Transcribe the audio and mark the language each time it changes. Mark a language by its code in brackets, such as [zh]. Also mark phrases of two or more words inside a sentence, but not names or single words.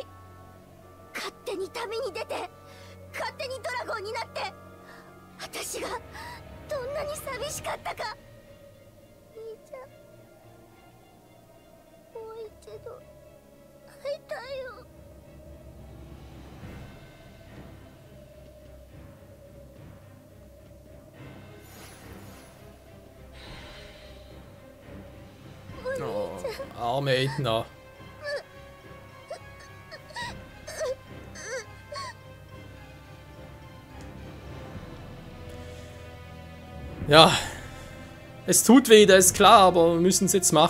[ja] 勝手に旅に出て勝手にドラゴンになって、私がどんなに寂しかったか。兄ちゃん、もう一度会いたいよ。 [de] Arme Edna. Ja, es tut weh, das ist klar, aber wir müssen es jetzt machen.